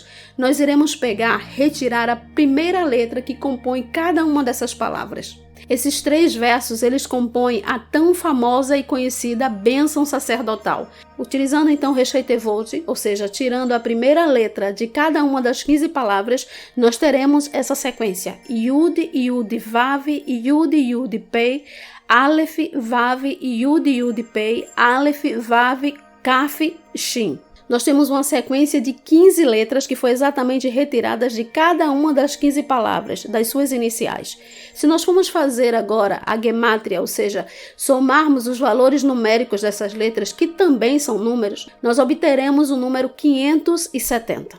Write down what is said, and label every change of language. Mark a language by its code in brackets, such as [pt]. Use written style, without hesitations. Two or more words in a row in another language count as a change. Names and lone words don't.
[pt] Nós iremos retirar a primeira letra que compõe cada uma dessas palavras. Esses 3 versos, eles compõem a tão famosa e conhecida bênção sacerdotal. Utilizando então [he] ראשי תבות, [pt] ou seja, tirando a primeira letra de cada uma das 15 palavras, nós teremos essa sequência. [he] יוד, יוד, וו, יוד, יוד, פא, אלף, וו, יוד, יוד, פא, אלף, וו, כף, Shin. [pt] Nós temos uma sequência de 15 letras que foi exatamente retiradas de cada uma das 15 palavras, das suas iniciais. Se nós formos fazer agora a gemátria, ou seja, somarmos os valores numéricos dessas letras, que também são números, nós obteremos o número 570.